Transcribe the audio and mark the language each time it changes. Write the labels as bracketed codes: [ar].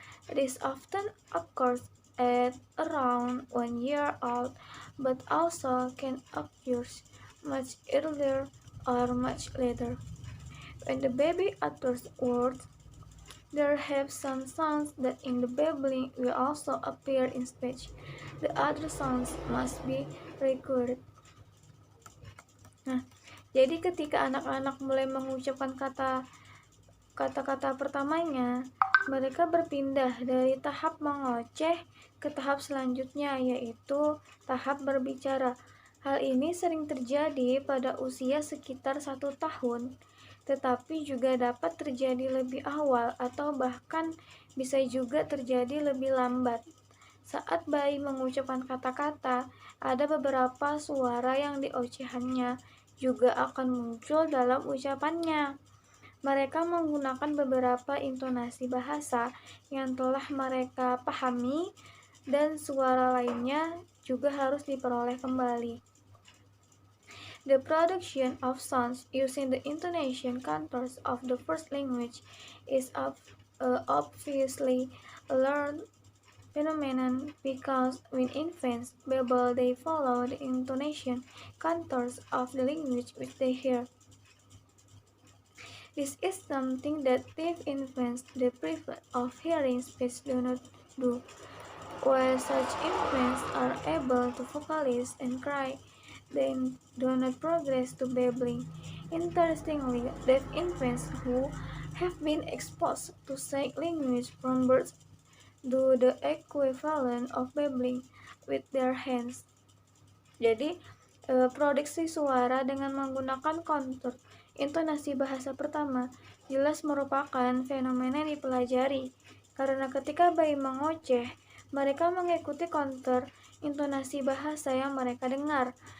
[en] This often occurs at around 1 year old, but also can occur much earlier or much later. When the baby utters words, there have some sounds that in the babbling will also appear in speech. The other sounds must be recorded. [id] Nah, jadi ketika anak-anak mulai mengucapkan kata-kata pertamanya, mereka berpindah dari tahap mengoceh ke tahap selanjutnya, yaitu tahap berbicara. Hal ini sering terjadi pada usia sekitar 1 tahun, tetapi juga dapat terjadi lebih awal atau bahkan bisa juga terjadi lebih lambat. Saat bayi mengucapkan kata-kata, ada beberapa suara yang di ocehannya juga akan muncul dalam ucapannya. Mereka menggunakan beberapa intonasi bahasa yang telah mereka pahami, dan suara lainnya juga harus diperoleh kembali. [en] The production of sounds using the intonation contours of the first language is obviously a learned phenomenon because when infants babble, they follow the intonation contours of the language which they hear. This is something that deaf infants deprived of hearing speech do not do. While such infants are able to vocalize and cry, they do not progress to babbling. Interestingly, deaf infants who have been exposed to sign language from birth do the equivalent of babbling with their hands. [id] Jadi, produksi suara dengan menggunakan kontur intonasi bahasa pertama jelas merupakan fenomena yang dipelajari, karena ketika bayi mengoceh, mereka mengikuti kontur intonasi bahasa yang mereka dengar.